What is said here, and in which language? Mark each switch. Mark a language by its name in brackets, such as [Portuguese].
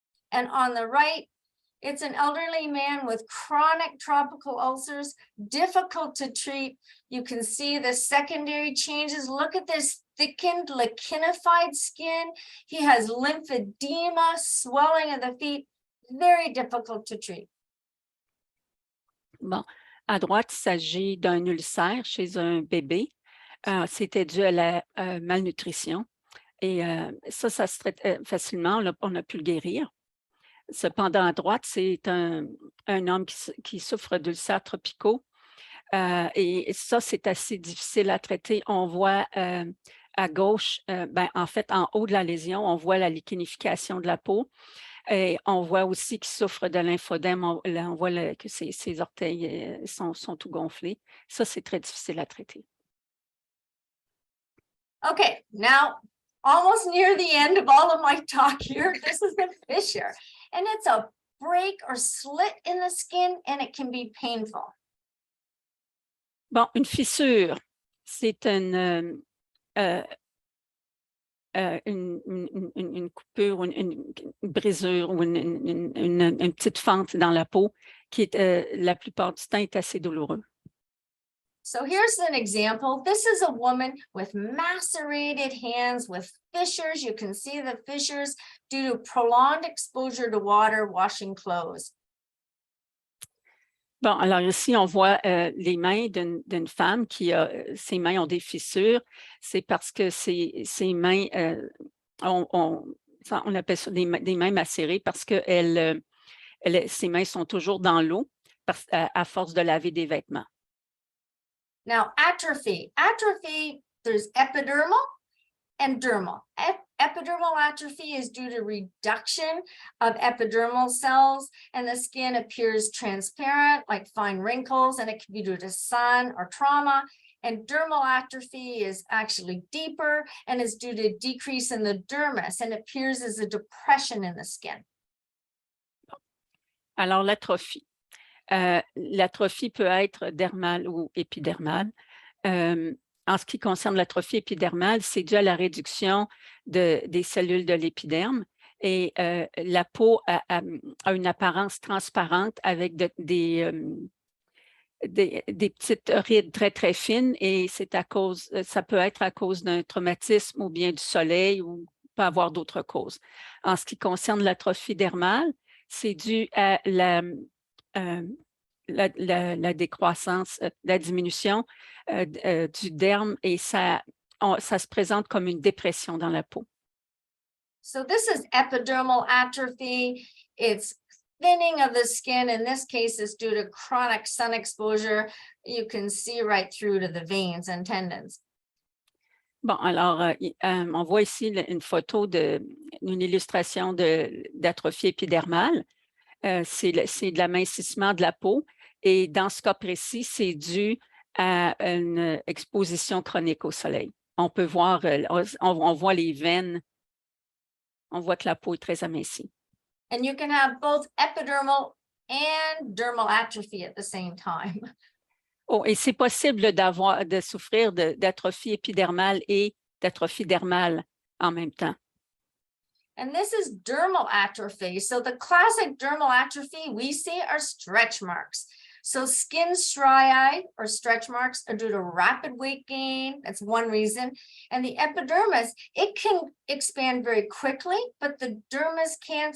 [English] And on the right, it's an elderly man with chronic tropical ulcers, difficult to treat. You can see the secondary changes. Look at this thickened, lichenified skin. He has lymphedema, swelling of the feet, very difficult to treat. [French] Bon, à droite, il s'agit d'un ulcère chez un bébé. C'était dû à la malnutrition. Et ça se traite facilement. On a pu le guérir. Cependant, à droite, c'est un homme qui souffre d'ulcères tropicaux. Et ça, c'est assez difficile à traiter. On voit à gauche, en fait, en haut de la lésion, on voit la lichenification de la peau. Et on voit aussi qu'il souffre de lymphodème. On voit que ses orteils sont tout gonflés. Ça, c'est très difficile à traiter. [English] Okay, now almost near the end of all of my talk here, this is the fissure. And it's a break or slit in the skin and it can be painful. [French] Bon, une fissure, c'est une coupure, une brisure ou une petite fente dans la peau qui est la plupart du temps est assez douloureux. [English] So here's an example. This is a woman with macerated hands with fissures. You can see the fissures due to prolonged exposure to water washing clothes. [French] Bon, alors ici, on voit les mains d'une femme ses mains ont des fissures. C'est parce que ses mains, on appelle ça des mains macérées parce que ses mains sont toujours dans l'eau à force de laver des vêtements. [English] Now, atrophy. Atrophy, there's epidermal and dermal. Epidermal atrophy is due to reduction of epidermal cells, and the skin appears transparent, like fine wrinkles, and it can be due to sun or trauma. And dermal atrophy is actually deeper and is due to decrease in the dermis and appears as a depression in the skin. [French] Alors, l'atrophie. L'atrophie peut être dermale ou épidermale. En ce qui concerne l'atrophie épidermale, c'est dû à la réduction des cellules de l'épiderme et la peau a une apparence transparente avec des petites rides très, très fines et ça peut être à cause d'un traumatisme ou bien du soleil ou peut avoir d'autres causes. En ce qui concerne l'atrophie dermale, c'est dû à la décroissance, la diminution du derme et ça se présente comme une dépression dans la peau. [English] So this is epidermal atrophy. It's thinning of the skin. In this case, it's due to chronic sun exposure. You can see right through to the veins and tendons. [French] Bon, alors, on voit ici une photo d'une illustration d'atrophie épidermale. C'est de l'amincissement de la peau. Et dans ce cas précis, c'est dû à une exposition chronique au soleil. On peut voir, on voit les veines, on voit que la peau est très amincie. [English] And you can have both epidermal and dermal atrophy at the same time. [French] Oh, et c'est possible de souffrir d'atrophie épidermale et d'atrophie dermale en même temps. [English] And this is dermal atrophy. So the classic dermal atrophy we see are stretch marks. So skin striae or stretch marks are due to rapid weight gain. That's one reason. And the epidermis, it can expand very quickly, but the dermis can't.